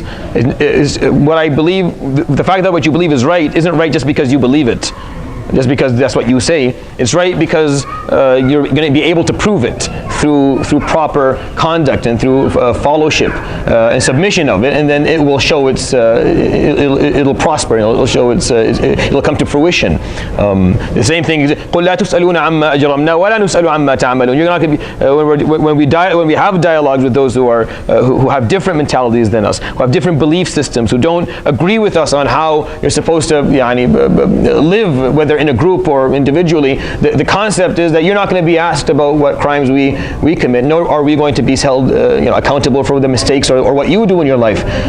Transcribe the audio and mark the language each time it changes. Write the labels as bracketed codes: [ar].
[en] What I believe, the fact that what you believe is right isn't right just because you believe it, just because that's what you say. It's right because you're going to be able to prove it through proper conduct and through fellowship and submission of it, and then it will show it'll prosper. It'll show it'll come to fruition. The same thing is [ar] قُلْ لَا تُسْأَلُونَ عَمَّا أَجْرَمْنَا وَلَا نُسْأَلُ عَمَّا تَعْمَلُونَ. [en] You're not going to be when we have dialogues with those who have different mentalities than us, who have different belief systems, who don't agree with us on how you're supposed to live, whether in a group or individually. The concept is that you're not going to be asked about what crimes we commit, nor are we going to be held accountable for the mistakes or what you do in your life.